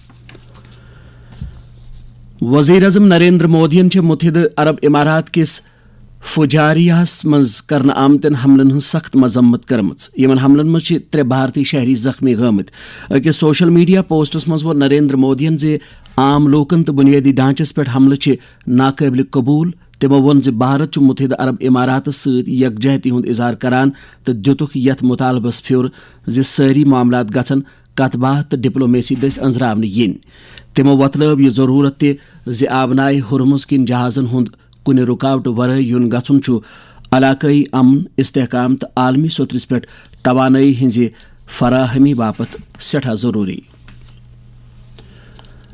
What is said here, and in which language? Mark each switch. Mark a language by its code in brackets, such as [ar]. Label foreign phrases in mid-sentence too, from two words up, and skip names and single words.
[ks] وزیر اعظم نریندر مودین چھ متحدہ عرب امارات کس فجاریہس مز کرنے آمتن حملن ہن سخت مذمت کرمچ. یمن حملن مز 3 بھارتی شہری زخمی گمت. اکس [en] social media [ks] پوسٹس مز وون نریندر مودین زِ عام لوکن تو بنیادی ڈھانچس پہ حملہ چھ ناقابل قبول. تمو وون زِ بھارت چھ متحدہ عرب اماراتس ست یکجہتی ہند اظہار کران تو دتک یتھ مطالبس پھر زِ ساری معاملات گژھن کتھ باتھ تو ڈپلومیسی دس انزراونہ ین. تمو وتلٲو یہ ضرورت تہ زِ آبنائے ہرمز کن جہازن ہند کُنہِ رکاوٹ ورٲے یُن گژھُن چھُ علاقٲیی امن استحکام تو عالمی سطرس پہ توانٲیی ہٕنٛزِ فراہمی باپت سٹھاہ ضروری.